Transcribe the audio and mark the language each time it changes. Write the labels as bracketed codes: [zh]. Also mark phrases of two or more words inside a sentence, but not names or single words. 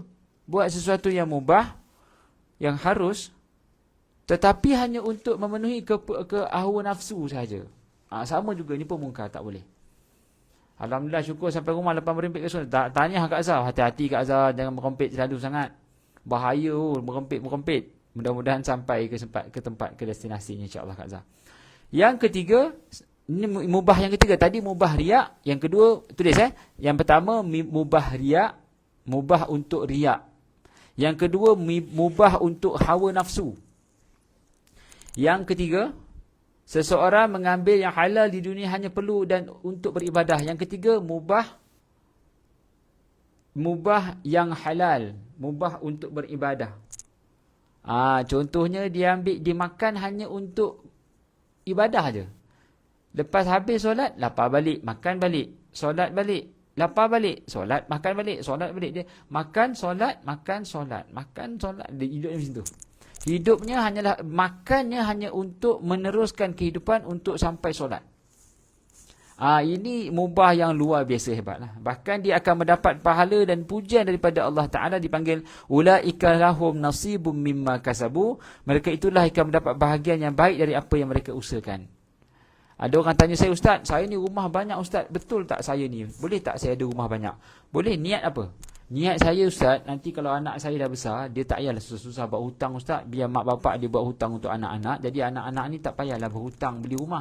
[ms] Buat sesuatu yang mubah, yang harus, tetapi hanya untuk memenuhi ke hawa nafsu saja. Sama juga, ni pun mungkar, tak boleh. Alhamdulillah, syukur sampai rumah lepas merempit ke sunat. Tanya Kak Azhar, hati-hati Kak Azhar, jangan merempit terlalu sangat. Bahaya merempit. Mudah-mudahan sampai ke tempat ke destinasinya, [ar] إن شاء الله [ms] Kak Azhar. Yang ketiga, ini mubah yang ketiga. Tadi mubah riak, yang kedua tulis Yang pertama mubah riak, mubah untuk riak. Yang kedua, mubah untuk hawa nafsu. Yang ketiga, seseorang mengambil yang halal di dunia hanya perlu dan untuk beribadah. Yang ketiga, mubah yang halal, mubah untuk beribadah. Contohnya dia makan hanya untuk ibadah aja. Lepas habis solat, lapar balik, makan balik, solat balik. Lapar balik, solat, makan balik, solat balik. Dia makan, solat, makan, solat. Dia hidupnya macam tu. Hidupnya hanyalah, makannya hanya untuk meneruskan kehidupan untuk sampai solat. Ini mubah yang luar biasa hebatlah. Bahkan dia akan mendapat pahala dan pujian daripada [ar] الله تعالى, [ms] dipanggil [ar] أولئك لهم نصيب مما كسبوا. [ms] Mereka itulah akan mendapat bahagian yang baik dari apa yang mereka usahakan. Ada orang tanya saya, Ustaz, saya ni rumah banyak Ustaz. Betul tak saya ni? Boleh tak saya ada rumah banyak? Boleh. Niat apa? Niat saya Ustaz, nanti kalau anak saya dah besar, dia tak payahlah susah-susah buat hutang Ustaz. Biar mak bapak dia buat hutang untuk anak-anak. Jadi anak-anak ni tak payahlah berhutang beli rumah.